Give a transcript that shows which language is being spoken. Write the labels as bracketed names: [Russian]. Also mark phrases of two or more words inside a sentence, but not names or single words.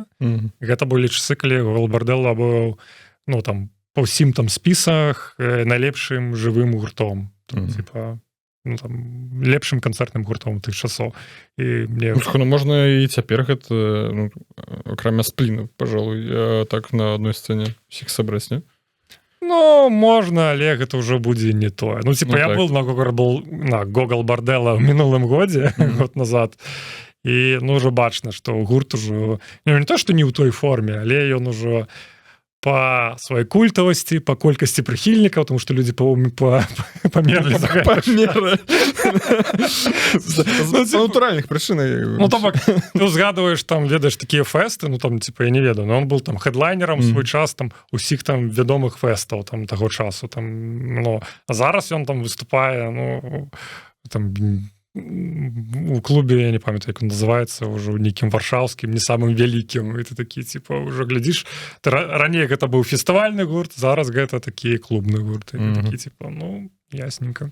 [Belarusian] Гэта былі часы, калі Гогол Бардела быў, ну, там, па ўсім там спісах найлепшым жывым гуртом. Типа, ну, там, лепшым канцэртным гуртом тых часоў. І мне... Ну, можна і цяпер гэта, ну, акрамя Спліна, пожалуй, так на адной сцэне усіх сабраць, не? Ну, можна, але гэта ўжо будзе не тое. Ну, типа, ну, я так. [Russian] был на [Belarusian] Гогол Бардела в мінулым годзе, год назад, і, ну, ўжо бачна, што гурт ужо, не то, што не ў той форме, але ён ужо по сваёй культавасці, по колькасці прыхільнікаў, тому што людзі памерлі за гэта. З натуральных прычынаў. Ну, то бок, ты узгадываеш, там, ведаеш, такія фэсты, ну, там, типа, я не ведаю, [Russian] но он был там хедлайнером [Belarusian] свой час, там, усіх там вядомых фэстаў, там, таго часу, там, ну, а зараз ён там выступае, ну, там, у клубе, я не памятаю, як он называецца, ўжо нейкім варшаўскім, не самым вялікім, і ты такі, типа, ўжо глядзіш, раней гэта быў фестывальны гурт, зараз гэта такі клубны гурт, і такі, типа, ну, ясненько.